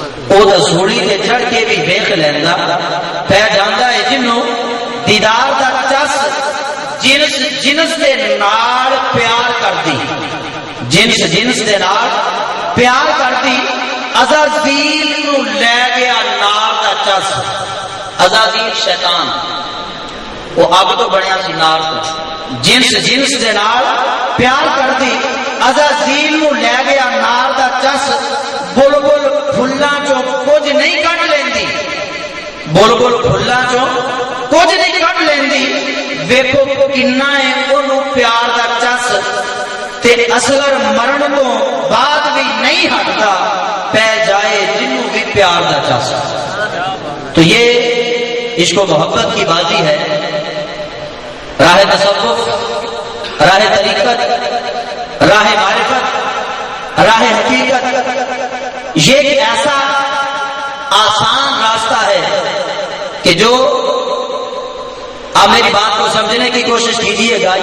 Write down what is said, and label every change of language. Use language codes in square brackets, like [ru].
[pa] او تا سولی تے چڑھ کے بھی ویکھ لیندا، پہ جاندا ہے جنوں دیدار دا چس، جنس دے نال پیار کردی، جنس دے نال پیار کردی، عزازیل نو لے گیا نار دا چس، عزازیل شیطان وہ اگ تو بنیا سی نار تو، جنس دے نال پیار کردی، عزازیل نو لے گیا نار دا چس، بلبل پھلاں چوں کچھ نہیں کڈ لیندی، بلبل پھلا چوں کچھ نہیں کٹ لیندی ویکھو کنا ہے اونوں پیار دا چس تے اصغر مرن تو بعد بھی نہیں ہٹدا پہ جائے جنوں بھی پیار دا چس. [ur] تو یہ عشق و محبت کی بازی ہے. راہ تصوف، راہ طریقت، راہ معرفت، راہ حقیقت، یہ ایک ایسا آسان راستہ ہے کہ جو آپ میری بات کو سمجھنے کی کوشش کیجئے گا.